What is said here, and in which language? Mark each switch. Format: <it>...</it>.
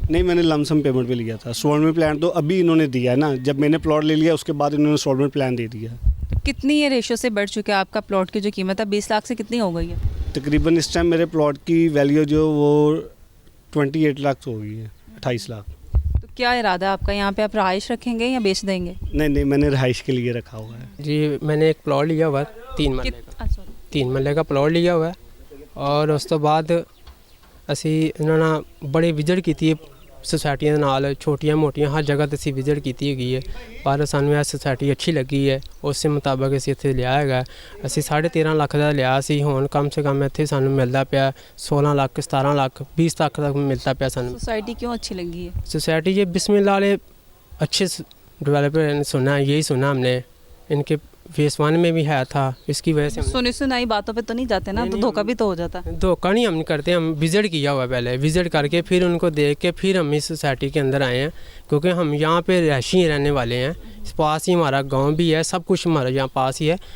<hi>नहीं, मैंने lump sum payment पे लिया था। इंस्टॉलमेंट प्लान तो अभी इन्होंने दिया है ना, जब मैंने प्लॉट ले लिया उसके बाद इन्होंने इंस्टॉलमेंट प्लान दे दिया। तो कितनी ये रेशो से बढ़ चुका है आपका प्लॉट की जो कीमत है 20 लाख से कितनी हो गई है? तकरीबन इस टाइम मेरे प्लॉट की वैल्यू जो वो 28 लाख हो गई है, 28 लाख। तो क्या इरादा है आपका, यहाँ पे आप रहाइश रखेंगे या बेच देंगे? नहीं, मैंने रहाइश के लिए रखा हुआ है। जी, मैंने एक प्लॉट लिया हुआ है</hi> <pa>3 मरले का, 3 ਮਰਲੇ का प्लॉट लिया हुआ है और उस तो बाद ਅਸੀਂ ਇਹਨਾਂ ਨਾਲ ਬੜੇ ਵਿਜ਼ਿਟ ਕੀਤੀ ਹੈ सोसाइटियां ਦੇ ਨਾਲ, ਛੋਟੀਆਂ ਮੋਟੀਆਂ ਹਰ ਜਗ੍ਹਾ ਤੇ ਅਸੀਂ ਵਿਜ਼ਿਟ ਕੀਤੀ ਹੈਗੀ ਹੈ, ਪਰ ਸਾਨੂੰ ਇਹ ਸੋਸਾਇਟੀ ਅੱਛੀ ਲੱਗੀ ਹੈ, ਉਸੇ ਮੁਤਾਬਕ ਅਸੀਂ ਇੱਥੇ ਲਿਆ ਹੈਗਾ। ਅਸੀਂ 13.5 ਲੱਖ ਦਾ ਲਿਆ ਸੀ, ਹੁਣ ਕਮ ਸੇ ਕਮ ਇੱਥੇ ਸਾਨੂੰ ਮਿਲਦਾ ਪਿਆ 16 ਲੱਖ 17 ਲੱਖ 20 ਤੱਕ ਮਿਲਦਾ ਪਿਆ ਸਾਨੂੰ।</pa> <hi>सोसाइटी क्यों अच्छी लगी है? सोसाइटी ये बिस्मिल्लाह वाले अच्छे डेवलपर ने सुना, यही सुना हमने, इनके फेस 1 में भी है था, इसकी वजह से सुनी सुनाई बातों पे तो नहीं जाते ना, तो धोखा भी तो हो जाता है। धोखा नहीं हम करते, हम विज़िट किया हुआ है, पहले विज़िट करके फिर उनको देख के फिर हम इस सोसाइटी के अंदर आए हैं, क्योंकि हम यहाँ पे रहायशी रहने वाले हैं, पास ही हमारा गांव भी है, सब कुछ हमारा यहाँ पास ही है।</hi>